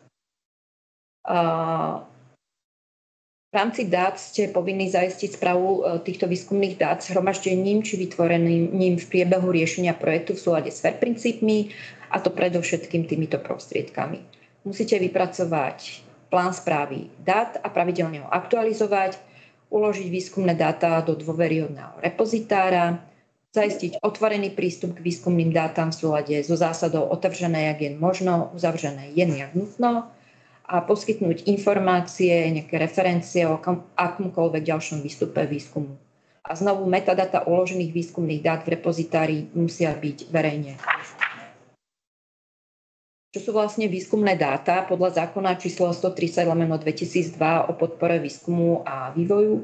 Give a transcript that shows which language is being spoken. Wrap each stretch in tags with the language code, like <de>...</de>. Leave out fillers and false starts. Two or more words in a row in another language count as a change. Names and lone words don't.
<sk>V rámci dát ste povinní zaistiť správu týchto výskumných dát zhromaždením či vytvorením v priebehu riešenia projektu v súlade s FAIR princípmi, a to predovšetkým týmito prostriedkami. Musíte vypracovať plán správy dát a pravidelne ho aktualizovať, uložiť výskumné dáta do dôveryhodného repozitára, zaistiť otvorený prístup k výskumným dátam v súlade so zásadou</sk> <cs>otevřené, jak jen možno, uzavřené jen jak nutno,</cs> <sk>a poskytnúť informácie, nejaké referencie o akomkoľvek ďalšom výstupe výskumu. A znovu metadata uložených výskumných dát v repozitári musia byť verejne. Čo sú vlastne výskumné dáta podľa zákona číslo 130/2002 o podpore výskumu a vývoju?</sk>